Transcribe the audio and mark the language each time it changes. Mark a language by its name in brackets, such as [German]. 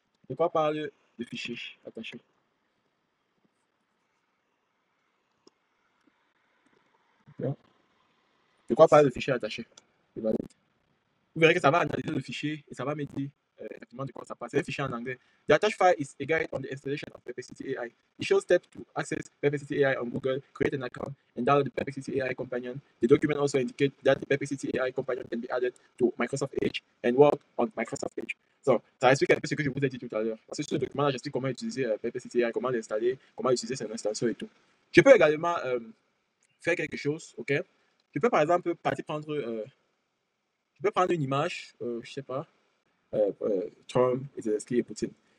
[French] De quoi parle le fichier attaché. OK? De quoi parle le fichier attaché. Vous verrez que ça va analyser le fichier et ça va me dire rapidement de quoi ça passe. C'est un fichier en anglais. [English] The attached file is a guide on the installation of Perplexity AI. It shows steps to access Perplexity AI on Google, create an account, and download the Perplexity AI companion. The document also indicates that the Perplexity AI companion can be added to Microsoft Edge and work on Microsoft Edge. [French] So, ça explique un peu ce que je vous ai dit tout à l'heure. Parce que sur ce document-là, j'explique comment utiliser Perplexity AI, comment l'installer, comment utiliser son installation et tout. Je peux également faire quelque chose, ok? Je peux par exemple je peux prendre une image, je sais pas, Trump, Zelensky et Poutine.